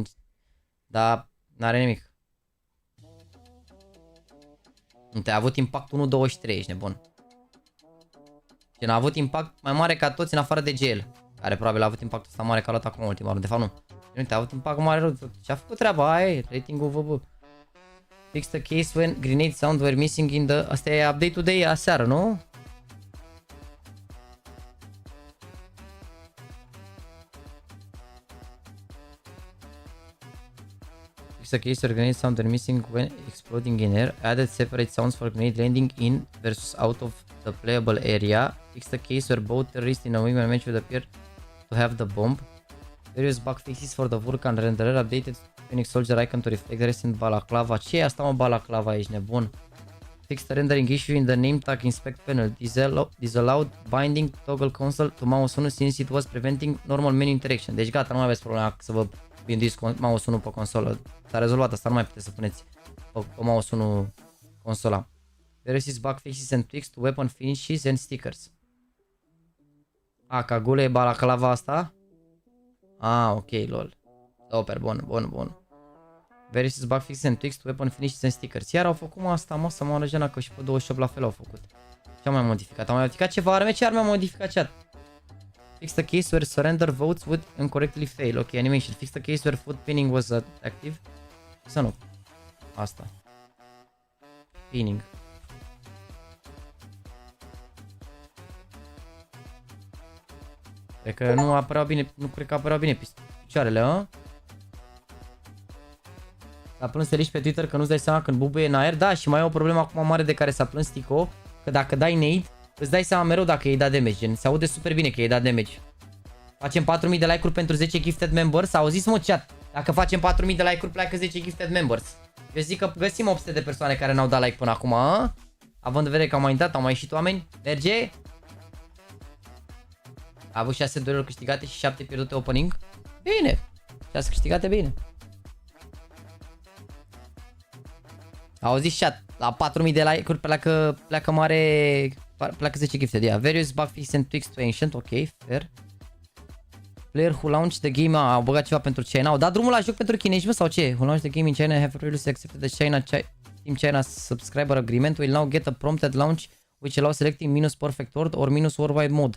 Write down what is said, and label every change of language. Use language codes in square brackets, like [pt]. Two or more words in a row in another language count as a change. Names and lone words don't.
[ro] Dar n-are nimic. A avut impact 1.23, ești nebun. Gen, a avut impact mai mare ca toți în afară de gel, care probabil a avut impactul ăsta mare că a luat acum ultima rundă. De fapt nu. Uite, a avut impact mare rău. Și-a făcut treaba, aia e, rating-ul VB. [en] Fix the case when grenade sound were missing in the... [ro] Asta e update-ul de aseară, nu? [en] Fix the case where grenade sound were missing when exploding in air. Added separate sounds for grenade landing in versus out of the playable area. Fix the case where both terrorists in a wingman match would appear to have the bomb. Various bug fixes for the Vulcan renderer. Updated Phoenix Soldier icon to reflect the rest in balaclava. [ro] Ce e asta, mă, balaclava? Ești nebun? [en] Fix the rendering issue in the name tag inspect panel. Disallowed binding toggle console to mouse 1 since it was preventing normal menu interaction. [ro] Deci gata, nu mai aveți problema să vă binduiți mouse 1 pe consolă. S-a rezolvat asta, nu mai puteți să puneți pe mouse 1 consola. [en] There is bug fixes and tweaks to weapon finishes and stickers. [ro] Ca gule e balaclava asta? Ok, lol. Super, bun. [en] Various bug fixes and tweaks to weapon finishes and stickers. [ro] Iar au făcut asta, mă, să mă arăjena că și pe 28 la fel au făcut. Ce am mai modificat? Am mai modificat ceva arme? Ce arme am modificat chat? [en] Fix the case where surrender votes would incorrectly fail. Ok, animation. Fix the case where foot pinning was active. [ro] Să nu. Asta. Pinning. Cred că nu apăreau bine, nu cred că apăreau bine picioarele, a? S-a plâns Eliș pe Twitter că nu-ți dai seama când bubuie în aer. Da, și mai e o problemă acum mare de care s-a plâns Tico, că dacă dai nade, îți dai seama mereu dacă i-ai dat damage. Gen, se aude super bine că i-ai dat damage. Facem 4000 de like-uri pentru 10 [en] gifted members. [ro] Auziți, mă, chat? Dacă facem 4000 de like-uri, pleacă 10 [en] gifted members. [ro] Eu zic că găsim 800 de persoane care n-au dat like până acum, a? Având în vedere că au mai intrat, au mai ieșit oameni. Merge? A avut 6 dueluri câștigate și 7 pierdute opening. Bine. 6 câștigate, bine. Auziți chat? La 4000 de like-uri pleacă mare... Pleacă 10 gifted. Yeah. [en] Various bug fixes and tweaks to ancient. Ok, fair. Player who launched the game. [ro] Au băgat ceva pentru China. Au dat drumul la joc pentru chinezi, mă, sau ce? [en] Who launched the game in China have previously accepted the Team China subscriber agreement will now get a prompted launch which allows selecting -perfect world or -worldwide mode.